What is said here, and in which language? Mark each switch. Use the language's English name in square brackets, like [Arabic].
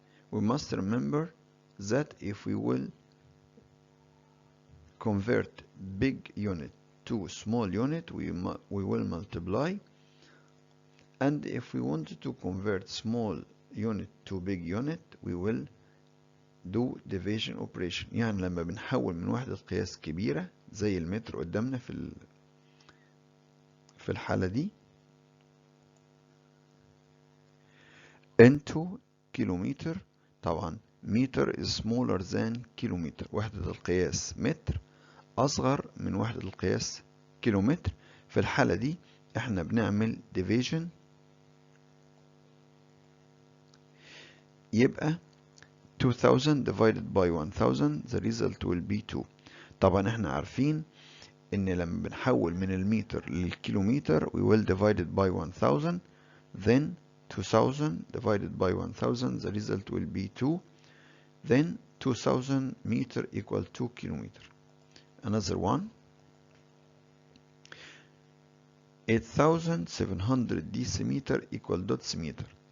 [English] We must remember that if we will convert big unit to small unit, we will multiply, and if we wanted to convert small unit to big unit we will do division operation. [Arabic] يعني لما بنحول من وحدة قياس كبيرة زي المتر قدامنا في الحالة دي into كيلومتر. [English] طبعا meter is smaller than kilometre. [Arabic] وحدة القياس متر أصغر من وحدة القياس كيلومتر. في الحالة دي احنا بنعمل division. [English] يبقى 2000 divided by 1000 the result will be 2. [Arabic] طبعا احنا عارفين ان لما بنحول من المتر للكيلومتر [English] we will divide it by 1000. Then 2000 divided by 1000 the result will be 2. Then 2000 meter equal 2 kilometer. Another one, 8700 decimeter equal dots meter.